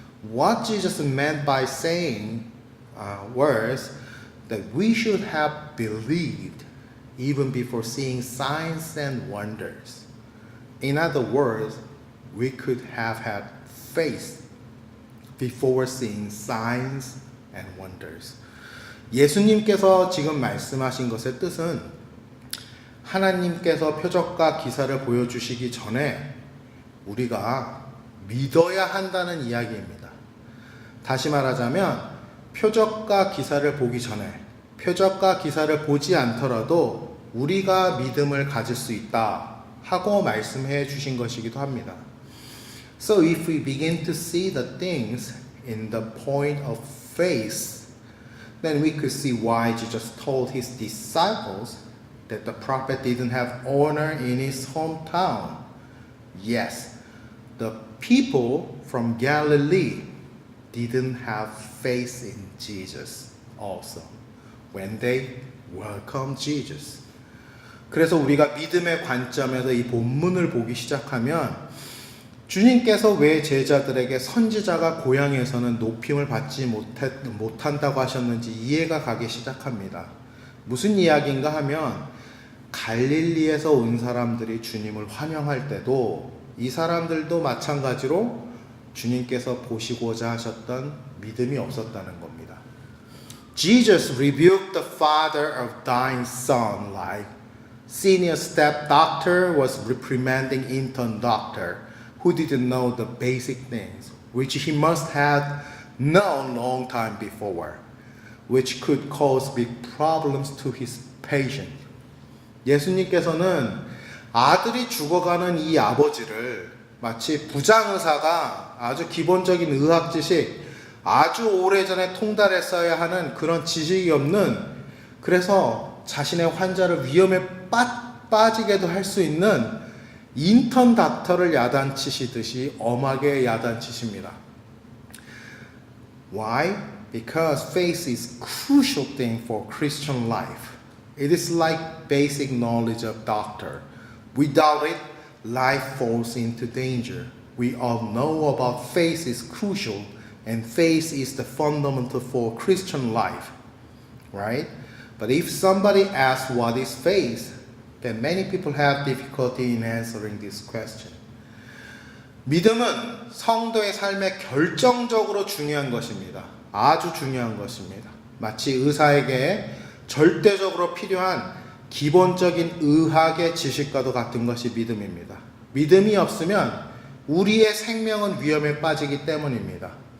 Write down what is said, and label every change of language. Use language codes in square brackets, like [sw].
[en] What Jesus meant by saying was that we should have believed even before seeing signs and wonders. In other words, we could have had faith before seeing signs and wonders. [ko] 예수님께서 지금 말씀하신 것의 뜻은 하나님께서 표적과 기사를 보여주시기 전에 우리가 믿어야 한다는 이야기입니다. 다시 말하자면 표적과 기사를 보기 전에, 표적과 기사를 보지 않더라도 우리가 믿음을 가질 수 있다 하고 말씀해 주신 것이기도 합니다. [en] So if we begin to see the things in the point of faith, then we could see why Jesus told his disciples that the prophet didn't have honor in his hometown. Yes, the people from Galilee didn't have faith in Jesus also when they welcomed Jesus. [ko] 그래서 우리가 믿음의 관점에서 이 본문을 보기 시작하면 주님께서 왜 제자들에게 선지자가 고향에서는 높임을 받지 못한다고 하셨는지 이해가 가기 시작합니다. 무슨 이야기인가 하면 갈릴리에서 온 사람들이 주님을 환영할 때도 이 사람들도 마찬가지로 주님께서 보시고자 하셨던 믿음이 없었다는 겁니다. [en] Jesus rebuked the father of dying son like senior step doctor was reprimanding intern doctor who didn't know the basic things which he must have known long time before, which could cause big problems to his patient. [ko] 예수님께서는 아들이 죽어가는 이 아버지를 마치 부장의사가 아주 기본적인 의학 지식, 아주 오래전에 통달했어야 하는 그런 지식이 없는, 그래서 자신의 환자를 위험에 빠지게도 할 수 있는 인턴 닥터를 야단치시듯이 엄하게 야단치십니다. [en] Why? Because faith is crucial thing for Christian life. It is like basic knowledge of doctor. Without it, life falls into danger. We all know about faith is crucial, and faith is the fundamental for Christian life, right? But if somebody asks what is faith, then many people have difficulty in answering this question. [ko] 믿음은 성도의 삶에 결정적으로 중요한 것입니다. 아주 중요한 것입니다. 마치 의사에게 절대적으로 필요한 기본적인 의학의 지식과도 같은 것이 믿음입니다. 믿음이 없으면 우리의 생명은 위험에 빠지기 때문입니다.